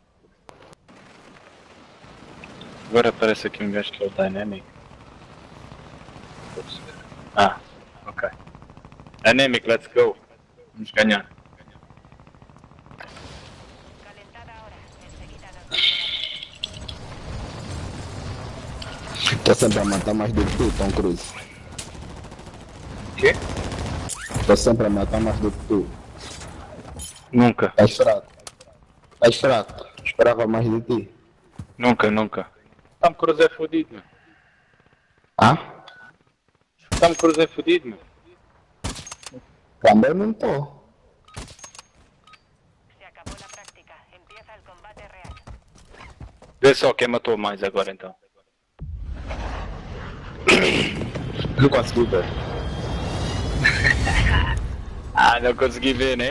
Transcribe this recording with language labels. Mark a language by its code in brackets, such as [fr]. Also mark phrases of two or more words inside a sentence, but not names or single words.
[pt] Agora aparece aqui um gajo que é o Dynamic. Ah, ok. Dynamic, [en] let's go. [pt] Vamos ganhar. [es] Calentada ahora. Enseguida nos vamos. [pt] Tô sempre a matar mais do que tu, Tom Cruise. Quê? Tô sempre a matar mais do que tu. Nunca. Estás fraco. Estás fraco. Esperava mais de ti. Nunca. Tom Cruise é fodido, meu. Ah? Tom Cruise é fodido, meu. Também não tô. [es] Se acabó la práctica. Empieza el combate real. [pt] Vê só quem matou mais agora então. Não consegui ver. Ah, não consegui ver, né?